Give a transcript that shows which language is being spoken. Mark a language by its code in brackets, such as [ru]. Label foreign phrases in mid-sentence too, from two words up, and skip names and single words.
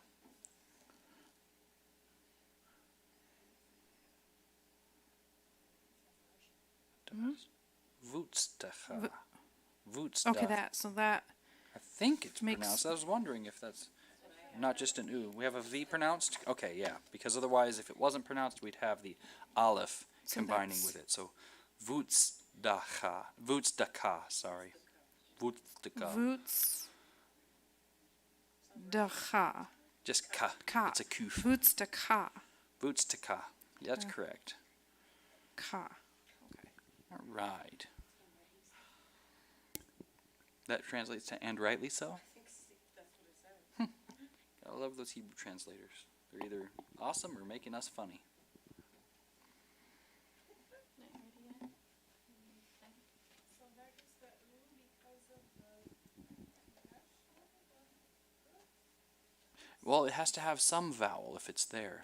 [en] Vutstacha. okay, Vutstacha. that so that I think it's makes- pronounced. I was wondering if that's not just an U. We have a V pronounced? Okay, yeah. Because otherwise, if it wasn't pronounced, we'd have the aleph So combining that's- with it. So, Vutstacha. Vutstaka, sorry. Vutstaka. Voots da ka Just ka. ka It's a kuf. Voots da ka Vutstaka. That's Yeah. correct. ka. All right. That translates to "and rightly so." I love those Hebrew translators. They're either awesome or making us funny. Well, it has to have some vowel if it's there.